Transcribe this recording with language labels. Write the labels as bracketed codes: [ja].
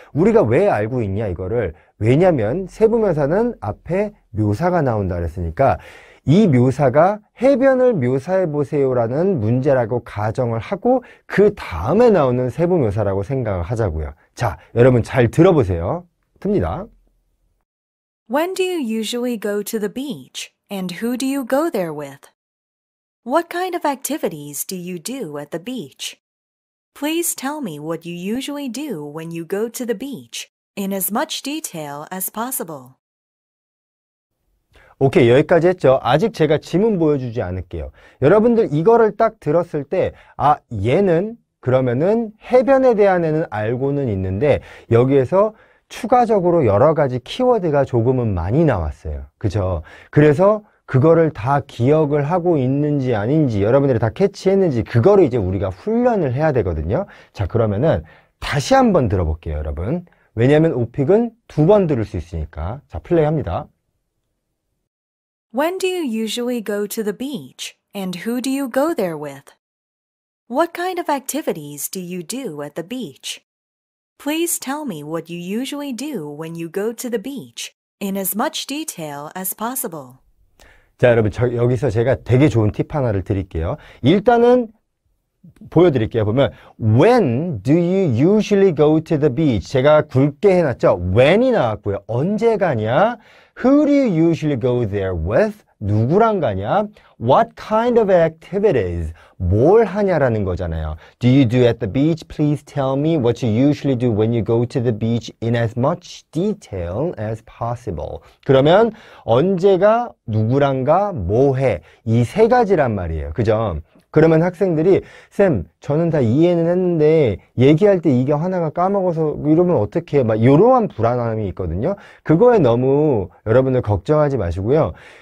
[ko] 우리가 왜 알고 있냐 이거를. 왜냐면 세부묘사는 앞에 묘사가 나온다 그랬으니까 이 묘사가 해변을 묘사해 보세요라는 문제라고 가정을 하고 그 다음에 나오는 세부묘사라고 생각을 하자고요. 자, 여러분 잘 들어보세요. 듭니다. [en] When do you usually go to the beach? And who do you go there with? What kind of activities do you do at the beach? Please tell me what you usually do when you go to the beach in as much detail as possible. [ko] 오케이, 여기까지 했죠. 아직 제가 지문 보여주지 않을게요. 여러분들 이거를 딱 들었을 때 아, 얘는 그러면은 해변에 대한 애는 알고는 있는데 여기에서 추가적으로 여러 가지 키워드가 조금은 많이 나왔어요. 그죠? 그래서 그거를 다 기억을 하고 있는지 아닌지 여러분들이 다 캐치했는지 그거를 이제 우리가 훈련을 해야 되거든요. 자, 그러면은 다시 한번 들어볼게요, 여러분. 왜냐하면 오픽은 2번 들을 수 있으니까. 자, 플레이 합니다. [en] When do you usually go to the beach? And who do you go there with? What kind of activities do you do at the beach? Please tell me what you usually do when you go to the beach in as much detail as possible. [ko] 자, 여러분, 여기서 제가 되게 좋은 팁 하나를 드릴게요. 일단은 보여드릴게요. 보면 [en] When do you usually go to the beach? [ko] 제가 굵게 해놨죠. When이 나왔고요. 언제 가냐? [en] Who do you usually go there with? [ko] 누구랑 가냐? [en] What kind of activities? [ko] 뭘 하냐라는 거잖아요. [en] Do you do at the beach? Please tell me what you usually do when you go to the beach in as much detail as possible. [ko] 그러면 언제가, 누구랑가, 뭐 해? 이 세 가지란 말이에요. 그죠? 그러면 학생들이 쌤, 저는 다 이해는 했는데 얘기할 때 이게 하나가 까먹어서 이러면 어떡해? 막 이러한 불안함이 있거든요. 그거에 너무 여러분들 걱정하지 마시고요.